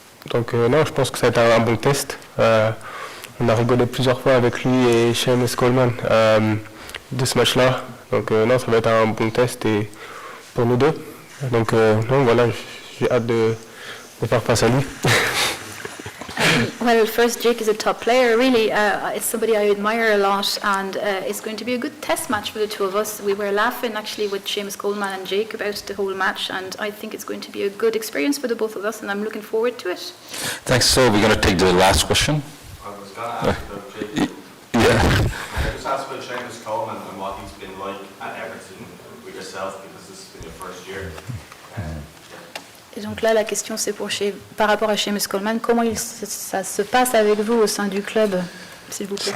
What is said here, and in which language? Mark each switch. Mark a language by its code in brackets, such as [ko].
[fr] Donc non, je pense que ça va être un bon test. On a rigolé plusieurs fois avec lui et Seamus Coleman de ce match-là. Donc non, ça va être un bon test et pour nous deux. Donc non, voilà, j'ai hâte de faire face à lui. [en] Well, first, Jake is a top player. Really, it's somebody I admire a lot, and it's going to be a good test match for the two of us. We were laughing actually with Seamus Coleman and Jake about the whole match, and I think it's going to be a good experience for the both of us, and I'm looking forward to it. Thanks. So we're going to take the last question. I was going to ask about Jake. Yeah. I just asked about Seamus Coleman and what he's been like at Everton with yourself because this has been your first year. [fr] Et donc là, la question c'est par rapport à Seamus Coleman, comment ça se passe avec vous au sein du club, s'il vous plaît?